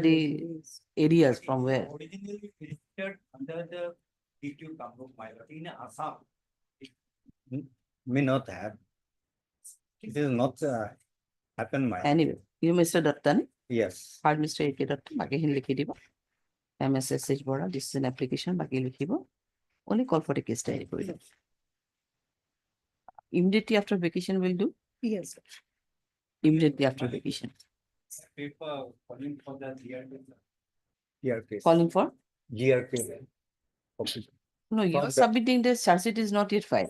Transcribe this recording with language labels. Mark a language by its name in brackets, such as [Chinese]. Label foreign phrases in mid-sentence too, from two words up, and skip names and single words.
[English] stolen the vehicle, yes. areas from where. Originally registered under the DTO Kamrup, my lord, in Assam. It may not have. It is not happened, my lord. Anyway, you Mr. Dattan, Yes. part Mr. A.K. Dattan, [Assamese] বাকিখিনি লিখি দিব। MSSH বৰা, [English] this is an application, [Assamese] বাকি লিখিব। [English] Only call for the case diary [Assamese] কৰি দিব। [English] Immediately after vacation will do, Yes. immediately after vacation. Paper calling for the GRK. Calling for? GRK. Okay. No, you For are the- submitting the charge sheet is not yet filed.